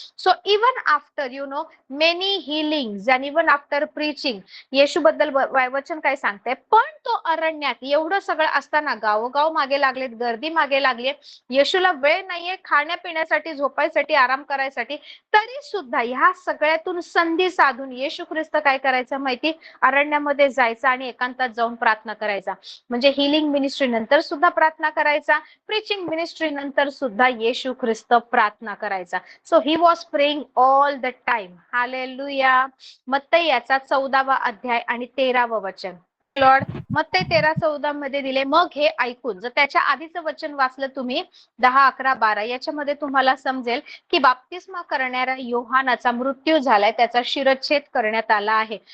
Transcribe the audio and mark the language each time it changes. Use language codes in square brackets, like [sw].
[en] so even after many healings and even after preaching, [mr] येशू बद्दल वचन काय सांगते, पण तो अरण्यात एवढं सगळं असताना गावोगाव मागे लागलेत, गर्दी मागे लागली, येशूला वेळ नाहीये खाण्यापिण्यासाठी, झोपायसाठी, आराम करायसाठी, तरी सुद्धा ह्या सगळ्यातून संधी साधून येशू ख्रिस्त काय करायचं माहिती, अरण्यामध्ये जायचा आणि एकांतात जाऊन प्रार्थना करायचा. म्हणजे हिलिंग मिनिस्ट्री नंतर सुद्धा प्रार्थना करायचा, प्रीचिंग मिनिस्ट्री नंतर सुद्धा येशू ख्रिस्त प्रार्थना करायचा. [en] So he was praying all the time. Hallelujah. [mr] मत्ती याचा 14वा अध्याय आणि 13वं वचन. लॉर्ड मत्ती 13:14 मध्ये दिले, मग हे ऐकून, जर त्याच्या आधीचं वचन वाचलं तुम्ही 10, 11, 12 याच्यामध्ये तुम्हाला समजेल की बाप्तिस्मा करणाऱ्या योहानाचा मृत्यू झालाय, त्याचा शिरच्छेद करण्यात आला आहे.